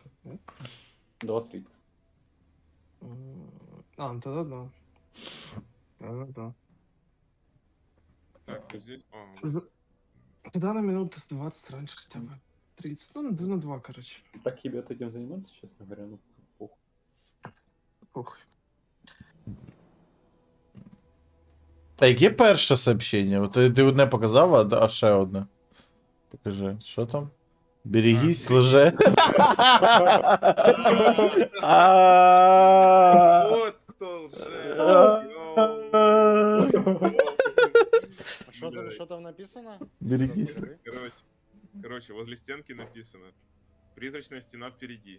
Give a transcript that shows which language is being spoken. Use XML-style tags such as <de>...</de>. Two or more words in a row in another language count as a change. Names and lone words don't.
<ru>2:30. Ну тогда да. Да. Так, вот здесь... Тогда на минут 20 раньше хотя бы. 30. Ну, на 2, короче. Так тебе этим заниматься, честно говоря, ну, похуй. Похуй.</ru> <uk>А яке перше сообщення? От ти одне показав, а ще одне. Покажи, що там?</uk> <ru>Берегись, лже. Вот кто лже. А что там написано? Берегись. Короче, возле стенки написано: призрачная стена впереди.</ru>